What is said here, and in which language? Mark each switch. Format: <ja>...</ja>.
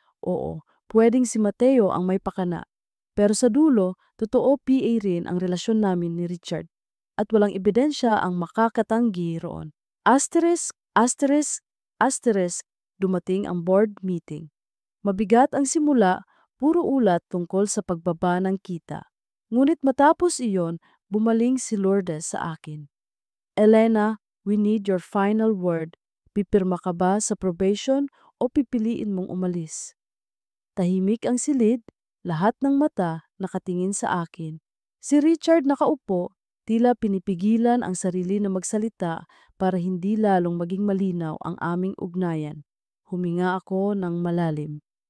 <tl>Oo, pwedeng si Mateo ang may pakana. Pero sa dulo, totoo PA rin ang relasyon namin ni Richard. At walang ebidensya ang makakatanggi roon.</tl> <en>Asterisk, asterisk, asterisk,</en> <tl>dumating ang board meeting. Mabigat ang simula, puro ulat tungkol sa pagbaba ng kita. Ngunit matapos iyon, bumaling si Lourdes sa akin.</tl> <en>Elena, we need your final word.</en> <tl>Pipirma ka ba sa probation o pipiliin mong umalis? Tahimik ang silid, lahat ng mata nakatingin sa akin. Si Richard nakaupo, tila pinipigilan ang sarili na magsalita para hindi lalong maging malinaw ang aming ugnayan. Huminga ako ng malalim.</tl>